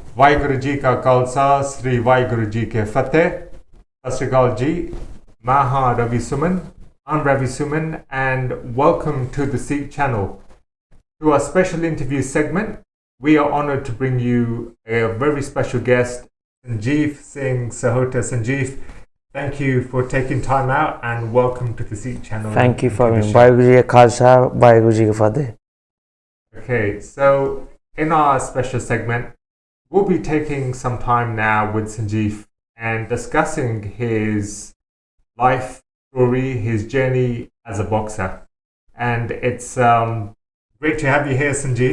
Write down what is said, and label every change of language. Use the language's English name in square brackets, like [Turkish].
[Punjabi] ਵਾਹਿਗੁਰੂ ਜੀ ਕਾ ਖਾਲਸਾ ਸ੍ਰੀ ਵਾਹਿਗੁਰੂ ਜੀ ਕੀ ਫਤਿਹ ਸਤਿ ਸ਼੍ਰੀ ਅਕਾਲ ਜੀ ਮੈਂ ਹਾਂ Ravi Suman. [English] I'm Ravi Suman and welcome to the Seek channel. To our special interview segment, we are honored to bring you a very special guest, Sanjeev Singh Sahota. Sanjeev, thank you for taking time out and welcome to the Seek channel. Thank you for having me. [Punjabi] Waਹਿਗੁਰੂ ਜੀ ਕਾ ਖਾਲਸਾ ਵਾਹਿਗੁਰੂ ਜੀ ਕੀ ਫਤਿਹ. [English] Okay, so in our special segment, we'll be taking some time now with Sanjeev and discussing his life story, his journey as a boxer. And it's great to have you here, Sanjeev.